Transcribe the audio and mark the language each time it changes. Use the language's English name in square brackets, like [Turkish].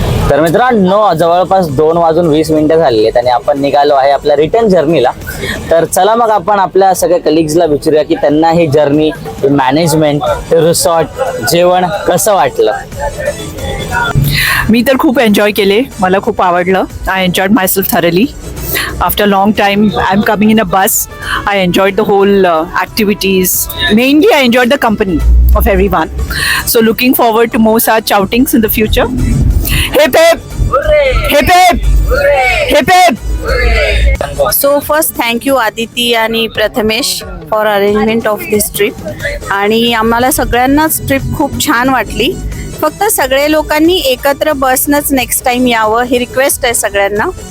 [Marathi] तर मित्रांनो जवळपास 2:20 झालेले आहेत आणि आपण निघालो आहे आपल्या रिटर्न जर्नीला. तर चला मग आपण आपल्या सगळ्या कलिग्सला विचारूया की त्यांना ही जर्नी, मॅनेजमेंट, रिसॉर्ट, जेवण कसं वाटलं. मी तर खूप एन्जॉय केले. मला खूप आवडलं. [English] I enjoyed myself thoroughly. After a long time, I'm coming in a bus. I enjoyed the whole activities. Mainly, I enjoyed the company of everyone. So, looking forward to more such outings in the future. Hip hip! Hip hip! Hip hip! So first thank you Aditi आणि Prathamesh for arrangement of this trip. [Marathi] आणि आम्हाला सगळ्यांनाच trip खूप छान वाटली. फक्त सगळे लोकांनी एकत्र बसनंच नेक्स्ट टाइम यावं ही रिक्वेस्ट आहे सगळ्यांना.